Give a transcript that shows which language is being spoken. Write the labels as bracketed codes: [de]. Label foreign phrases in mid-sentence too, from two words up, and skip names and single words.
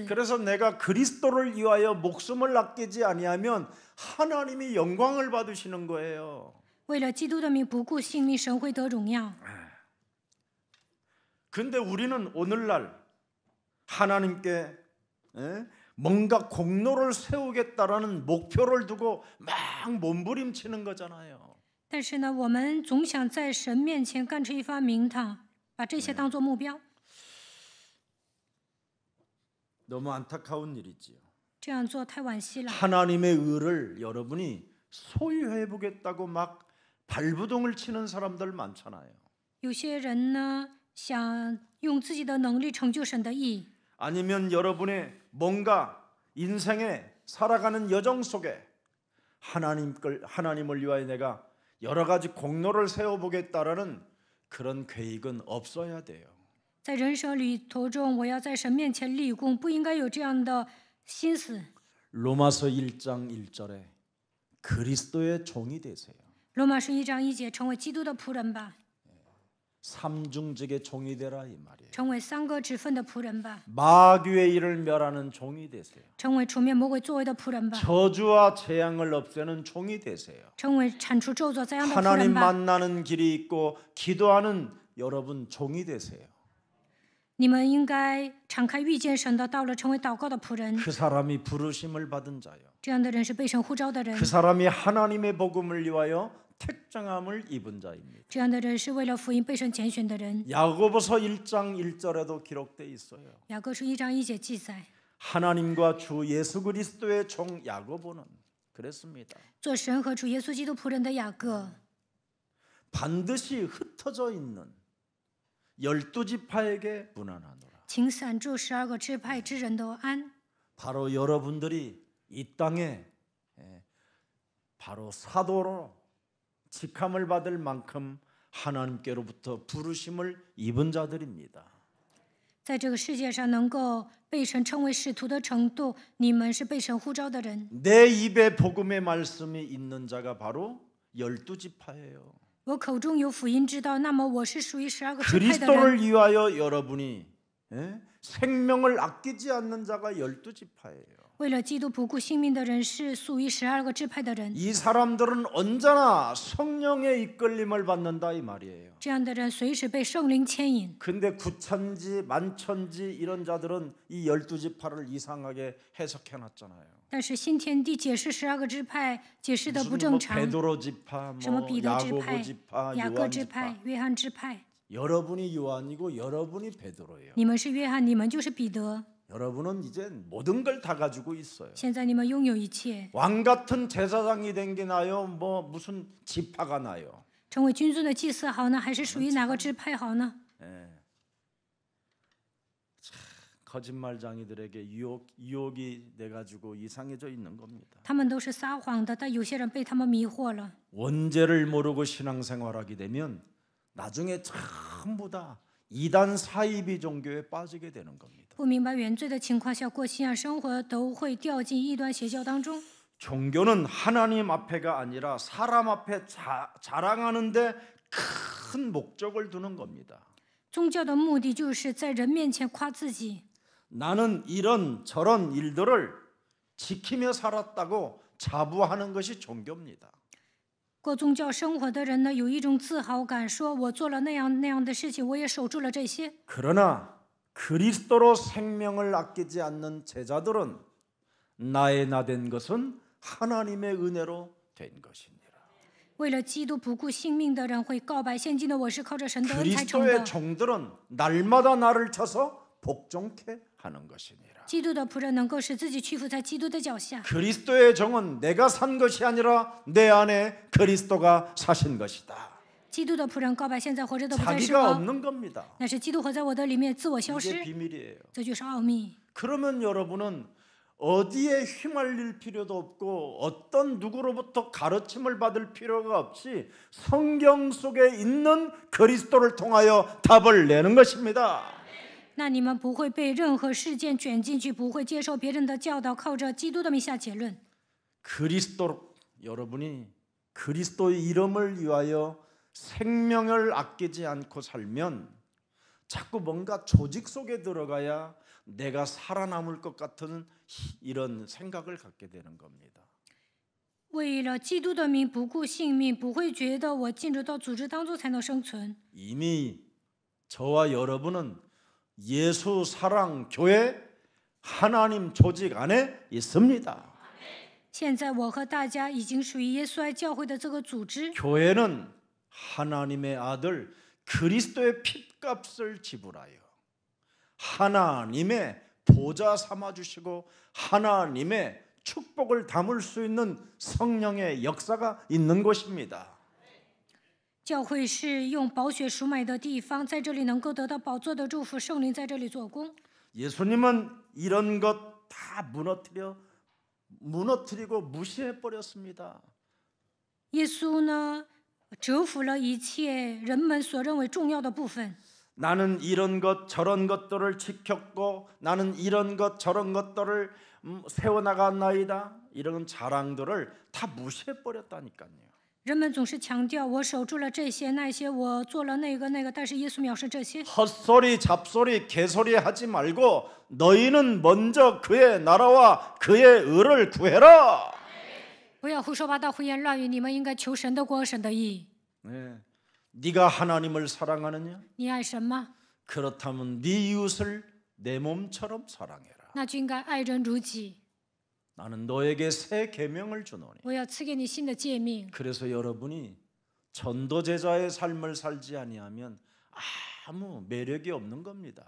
[ko] 그래서 내가 그리스도를 위하여 목숨을 아끼지 아니하면 하나님이 영광을 받으시는 거예요. [zh] 为了基督的名不顾性命，神会得荣耀。 [ko] 근데 우리는 오늘날 하나님께 뭔가 공로를 세우겠다라는 목표를 두고 막 몸부림치는 거잖아요. [zh] 但是呢，我们总想在神面前干出一番名堂，把这些当作目标， [ko] 너무 안타까운 일이지요. [zh] 这样做太惋惜了。 [ko] 하나님의 의를 여러분이 소유해 보겠다고 막 발부동을 치는 사람들 많잖아요. [zh] 有些人呢，想用自己的能力成就神的义， [ko] 아니면 여러분의 뭔가 인생에 살아가는 여정 속에 하나님을 위하여 내가 여러 가지 공로를 세워보겠다라는 그런 계획은 없어야 돼요. [zh] 在人生旅途中，我要在神面前立功，不应该有这样的心思。 [ko] 로마서 1장 1절에 그리스도의 종이 되세요. [zh] 罗马书1章1节，成为基督的仆人吧， [ko] 삼중직의 종이 되라 이 말이에요. [zh] 成为3个职分的仆人吧， [ko] 마귀의 일을 멸하는 종이 되세요. [zh] 成为除灭魔鬼作为的仆人吧， [ko] 저주와 재앙을 없애는 종이 되세요. [zh] 成为铲除咒诅灾殃的仆 [ko] 하나님 [zh] 人吧。 [ko] 만나는 길이 있고 기도하는 여러분 종이 되세요. [zh] 你们应该敞开遇见神的道路，成为祷告的仆人。 [ko] 그 사람이 부르심을 받은 자요. [zh] 这样的人是被神呼召的人 [ko] 그 ， 사람이 하나님의 복음을 위하여 택정함을 입은 자입니다. [zh] 这样的人是为了福音被神拣选的人。 [ko] 야고보서 1장 1절에도 기록되어 있어요. [zh] 雅各书1章1节记载， [ko] 하나님과 주 예수 그리스도의 종 야고보는 그랬습니다. [zh] 做神和主耶稣基督仆人的雅各， [ko] 반드시 흩어져 있는 12지파에게 문안하노라. [zh] 请散住12个支派之人都安。 [ko] 바로 여러분들이 이 땅에 바로 사도로 직함을 받을 만큼 하나님께로부터 부르심을 입은 자들입니다. [zh] 在这个世界上能够被神称为使徒的程度，你们是被神呼召的人。 [ko] 내 입에 복음의 말씀이 있는 자가 바로 12지파예요. [zh] 我口中有福音之道，那么我是属于12个支派的人。 [ko] 그리스도를 위하여 여러분이 생명을 아끼지 않는 자가 12지파예요. [zh] 为了基督不顾性命的人是属于12个支派的人。 [ko] 이 사람들은 언제나 성령의 이끌림을 받는다 이 말이에요. [zh] 这样的人随时被圣灵牵引。 [ko] 근데 구천지, 만천지 이런 자들은 이 12지파를 이상하게 해석해 놨잖아요. [zh] 但是新天地解释12个支派解释的不 [ko] 무슨 [zh] 正 [ko] 뭐 [zh] 常， [ko] 베드로 지파, [zh] 什么 [ko] 뭐 [zh] 彼得支 [ko] 야고보 [zh] 派、 [ko] 지파, [zh] 雅各 [ko] 요한 [zh] 支派 [ko] 지파. [zh] 约翰支派。 [ko] 여러분이 요한이고 여러분이 베드로예요. [zh] 你们是约翰，你们就是彼得。 [ko] 여러분은 이제 모든 걸 다 가지고 있어요. [zh] 现在你们拥有一切， [ko] 왕 같은 제사장이 된 게 나요? 뭐 무슨 지파가 나요? [zh] 成为君尊的祭司好呢，还是属于哪个支派好呢？ [ko] 거짓말쟁이들에게 유혹이 돼 가지고 이상해져 있는 겁니다. [zh] 他们都是撒谎的，但有些人被他们迷惑了。 [ko] 원죄를 모르고 신앙생활하게 되면 나중에 전부 다 이단 사이비 종교에 빠지게 되는 겁니다. [zh] 不明白原罪的情况下过信仰生活，都会掉进异端邪教当中。 [ko] 종교는 하나님 앞에가 아니라 사람 앞에 자랑하는데 큰 목적을 두는 겁니다. [zh] 宗教的目的就是在人面前夸自己。 [ko] 나는 이런 저런 일들을 지키며 살았다고 자부하는 것이 종교입니다. [zh] 过宗教生活的人呢，有一种自豪感，说我做了那样的事情，我也守住了这些。 [ko] 그러나 그리스도로 생명을 아끼지 않는 제자들은 나의 나 된 것은 하나님의 은혜로 된 것이니라. [zh] 为了基督不顾性命的人会告白：现今的我是靠着神的恩才成的 [ko] 그리스도의 。 종들은 날마다 나를 쳐서 복종케 하는 것이니라. [zh] 基督的仆人能够使自己屈服在基督的脚下。 [ko] 그리스도의 정은 내가 산 것이 아니라 내 안에 그리스도가 사신 것이다. [zh] 基督的仆人告白，现在活着的不再是 [ko] 자기가 [zh] 我， [ko] 없는 겁니다. [zh] 那是基督活在我的里面，自我消 [ko] 이게 [zh] 失， [ko] 비밀이에요. [zh] 这就是奥秘。 [ko] 그러면 여러분은 어디에 휘말릴 필요도 없고 어떤 누구로부터 가르침을 받을 필요가 없이 성경 속에 있는 그리스도를 통하여 답을 내는 것입니다. [zh] 那你们不会被任何事件卷进去，不会接受别人的教导，靠着基督的名下结论。 [ko] 그리스도 여러분이 그리스도의 이름을 위하여 생명을 아끼지 않고 살면 자꾸 뭔가 조직 속에 들어가야 내가 살아남을 것 같은 이런 생각을 갖게 되는 겁니다. [zh] 为了基督的名不顾性命，不会觉得我进入到组织当中才能生存。 [ko] 이미 저와 여러분은 예수 사랑 교회 하나님 조직 안에 있습니다. [zh] 现在我和大家已经属于耶稣爱教会的这个组织。 [ko] 교회는 하나님의 아들 그리스도의 핏값을 지불하여 하나님의 보좌 삼아 주시고 하나님의 축복을 담을 수 있는 성령의 역사가 있는 곳입니다. [zh] 教会是用宝血赎买的地方，在这里能够得到宝座的祝福，圣灵在这里做工。 [ko] 예수님은 이런 것 다 무너뜨리고 무시해 버렸습니다. [zh] 耶稣呢，折服了一切人们所认为重要的部分。 [ko] 나는 이런 것 저런 것들을 지켰고 나는 이런 것 저런 것들을 세워나갔나이다. 이런 자랑들을 다 무시해 버렸다니까요. [zh] 人们总是强调我守住了这些那些，我做了那个，但是耶稣藐视这些。 [ko] 헛소리 잡소리 개소리 하지 말고 너희는 먼저 그의 나라와 그의 의를 구해라. [zh] 不要胡说八道、胡言乱语，你们应该求神的国、神的义。 [ko] 네. 네가 하나님을 사랑하느냐? [zh] 你爱神吗？ [ko] 그렇다면 네 이웃을 내 몸처럼 사랑해라. [zh] 那就应该爱人如己。 [ko] 나는 너에게 새 계명을 주노니. [zh] 我要赐给你新的诫命。 [ko] 그래서 여러분이 전도제자의 삶을 살지 아니하면 아무 매력이 없는 겁니다.